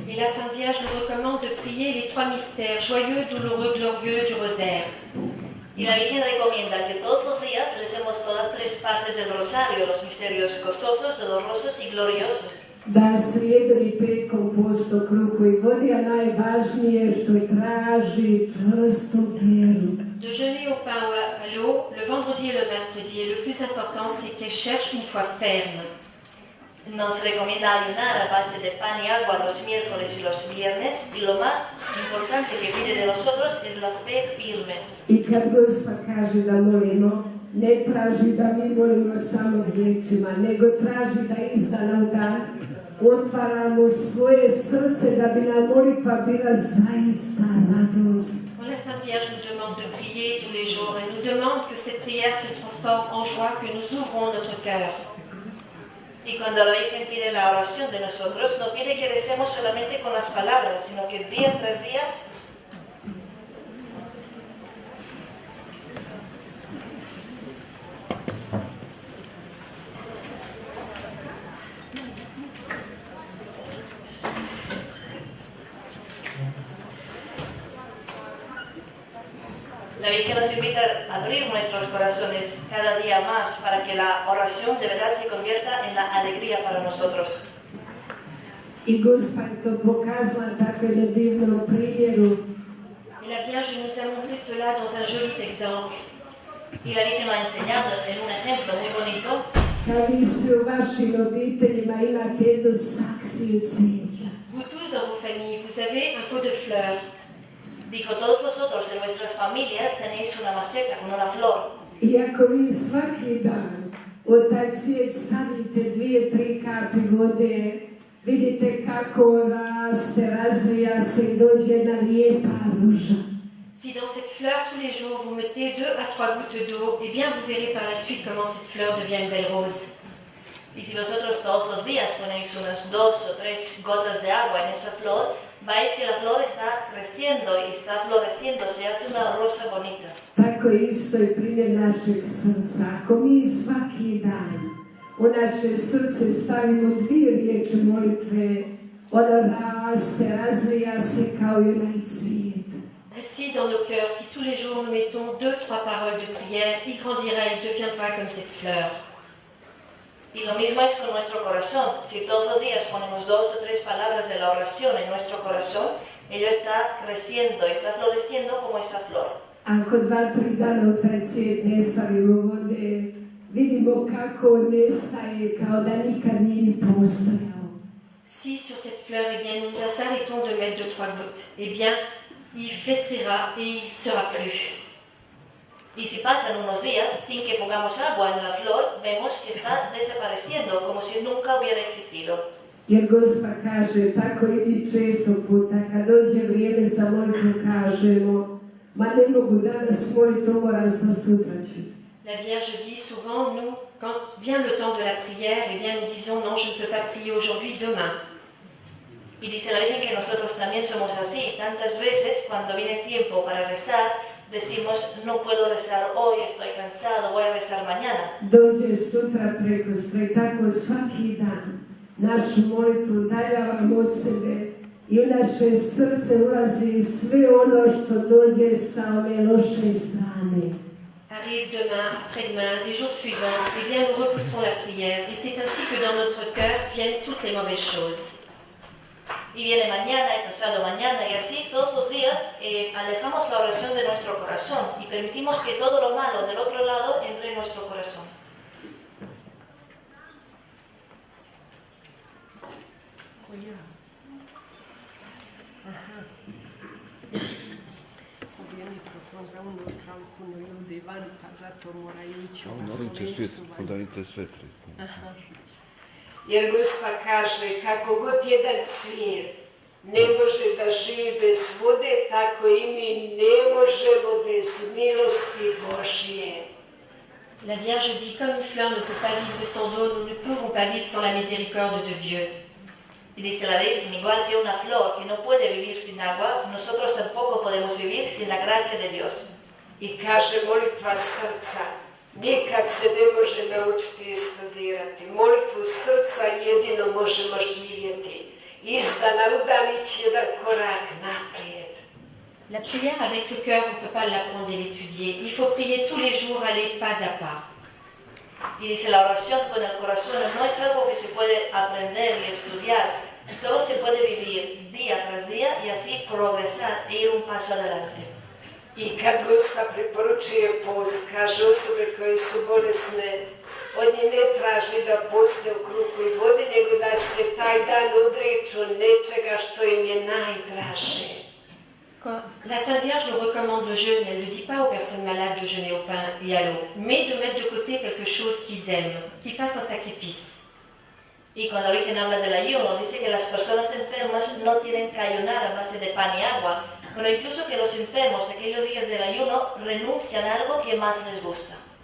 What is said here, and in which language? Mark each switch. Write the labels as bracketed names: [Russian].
[French] Et la Sainte Vierge nous recommande de prier les trois mystères, joyeux, douloureux, glorieux du rosaire. [Spanish] Y la Virgen recomienda que todos los días recemos todas tres partes del rosario, los misterios gozosos, dolorosos y gloriosos. [Croatian] Da srijedom i petkom posto kruhu i vodi, a najvažnije što traži čvrstu vjeru. [French] De jeûner au pain ou à l'eau, le vendredi et le mercredi. Et le plus important, c'est qu'elle cherche une foi ferme. [Spanish] Nos recomienda ayunar a base de pan y agua los miércoles y los viernes. Y lo más importante que pide de nosotros es la fe firme. [Croatian] I kad Gospa kaže da molimo, ne traži da mi molimo samo riječima, nego traži da iz dana u dan otvaramo svoje srce da bi nam molitva bila zaista radost. [French] Quand la Sainte Vierge nous demande de prier tous les jours, elle nous demande que cette prière se transforme en joie, que nous ouvrons notre cœur. [Spanish] Y cuando la Virgen pide la oración de nosotros, no pide que recemos solamente con las palabras, sino que día tras día la Virgen nos invita a abrir nuestros corazones cada día más para que la oración de verdad se convierta en la alegría para nosotros. [Croatian] I Gospa je to pokazala tako na divnom primjeru. [French] Et la Vierge nous a montré cela dans un joli exemple. [Spanish] Y la Virgen nos ha enseñado en un ejemplo muy bonito. [Croatian] Kad vi svi u vašim obiteljima imate jednu saksiju cvijeća. [French] Vous tous dans vos familles, vous avez un pot de fleurs. [Spanish] Dijo, todos vosotros en vuestras familias tenéis una maceta con una flor. [Croatian] I ako vi svaki dan u taj cvijet stavite 2-3 kapi vode, vidite kako raste, razvija se i dođe jedna lijepa ruža. [French] Si dans cette fleur, tous les jours, vous mettez 2 à 3 gouttes d'eau, eh bien vous verrez par la suite comment cette fleur devient une belle rose. [Spanish] Y si vosotros todos los días ponéis unas 2 o 3 gotas de agua en esa flor, vais que la flor está creciendo y está floreciendo, se hace una rosa bonita. [Croatian] Tako isto je primjer našeg srca. Ako mi svaki dan u naše srce stavimo 2 riječi molitve, ona raste, razvija se kao jedan cvijet. [French] Ainsi, dans nos cœurs, si tous les jours nous mettons 2-3 paroles de prière, il grandira, il deviendra comme cette fleur. [Spanish] Y lo mismo es con nuestro corazón. Si todos los días ponemos 2 o 3 palabras de la oración en nuestro corazón, ello está creciendo, está floreciendo como esa flor. [Croatian] Ako 2-3 dana u taj cvijet ne stavimo vode, vidimo kako nestaje, kao da nikad nije ni postojao. [French] Si sur cette fleur, eh bien, nous nous arrêtons de mettre 2-3 gouttes, eh bien, il flétrira et il sera plus. [Spanish] Y si pasan unos días sin que pongamos agua en la flor, vemos que está desapareciendo, como si nunca hubiera existido. [Croatian] Jer Gospa kaže, tako i mi često puta, kad dođe vrijeme za molitvu kažemo, ma ne mogu danas moliti, moram sta sutra ću. [French] La Vierge dit souvent, nous, quand vient le temps de la prière, eh bien, nous disons non, je ne peux pas prier aujourd'hui, demain. [Spanish] Y dice la Virgen que nosotros también somos así. Tantas veces cuando viene tiempo para rezar, decimos, no puedo rezar hoy, estoy cansado, voy a rezar mañana. [Croatian] Dođe sutra preko sve, tako svaki dan. Našu molitvu udaljavamo od sebe i u naše srce ulazi sve ono što dođe sa ove loše strane. [French] Arrive demain, après-demain, les jours suivants, et bien nous repoussons la prière. Et c'est ainsi que dans notre cœur viennent toutes les mauvaises choses. [Spanish] Y viene mañana y pasado mañana y así todos los días alejamos la oración de nuestro corazón y permitimos que todo lo malo del otro lado entre en nuestro corazón. Za unutraku ljudi van, pa zato moraju ići u svetli. [Croatian] Jer Gospa kaže, kako god jedan cvir ne može da živi bez vode, tako i mi ne možemo bez milosti Božje. [French] La Vierge dit, comme une fleur ne peut pas vivre sans eau, nous ne pouvons pas vivre sans la miséricorde de Dieu. [Spanish] Y dice la Virgen, igual que una flor que no puede vivir sin agua, nosotros tampoco podemos vivir sin la gracia de Dios. [Croatian] I kaže molitva srca, nikad se ne može naučiti i studirati. Molitvu srca jedino možemo živjeti. Izdana u dan ići jedan korak naprijed. [French] La prière avec le cœur, on ne peut pas l'apprendre et l'étudier. Il faut prier tous les jours, aller pas à pas. [Spanish] Y dice, la oración con el corazón no es algo que se puede aprender y estudiar, solo se puede vivir día tras día y así progresar e ir un paso adelante. [Croatian] I kad Gospa preporučuje post, kaže osobe koje su bolesne, od nje ne traži da poste u kruhu i vodi, nego da se taj dan odriču nečega što im je najdraže. [French] La Sainte Vierge nous recommande le jeûne, elle ne dit pas aux personnes malades de jeûner au pain et à l'eau, mais de mettre de côté quelque chose qu'ils aiment, qu'ils fassent un sacrifice. [Spanish] Y cuando la Virgen habla del ayuno, dice que las personas enfermas no tienen que ayunar a base de pan y agua, pero incluso que los enfermos, aquellos días del ayuno, renuncian a algo que más les gusta.